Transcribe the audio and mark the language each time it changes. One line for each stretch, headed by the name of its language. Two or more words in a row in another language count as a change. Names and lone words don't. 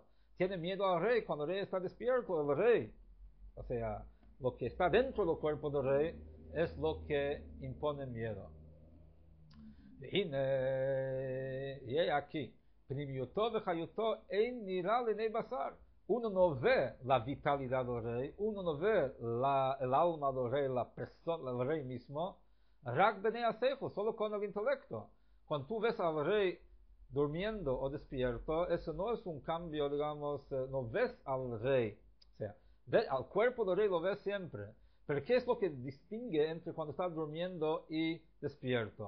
Spanish: Tiene miedo al rey cuando el rey está despierto, el rey. O sea, lo que está dentro del cuerpo del rey es lo que impone miedo. Y aquí, uno no ve la vitalidad del rey, uno no ve el alma del rey, la persona del rey mismo, Rak b'nei asejo, solo con el intelecto. Cuando tú ves al rey durmiendo o despierto, eso no es un cambio, digamos, no ves al rey. O sea, al cuerpo del rey lo ves siempre. Pero ¿qué es lo que distingue entre cuando estás durmiendo y despierto?